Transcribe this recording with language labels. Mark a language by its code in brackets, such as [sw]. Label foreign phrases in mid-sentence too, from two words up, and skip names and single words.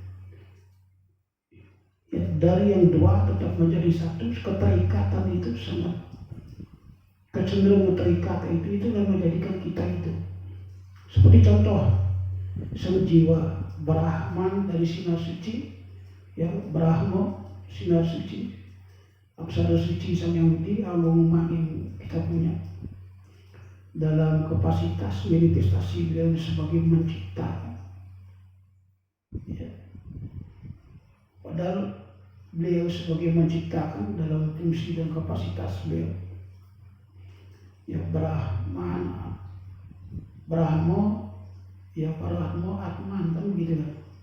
[id] Ya, dari yang dua tetap menjadi satu. Keterikatan itu sangat, kecenderungan terikat itu yang menjadikan kita itu. Seperti contoh, sang jiwa Brahman dari sinar suci, ya Brahma sinar suci, aksara suci sang yang Budi, Agung yang kita punya. Dalam kapasitas manifestasi beliau sebagai mencipta, ya. Padahal beliau sebagai menciptakan dalam fungsi dan kapasitas beliau, ya Brahma, ya Brahma Atman, kan begitu kan.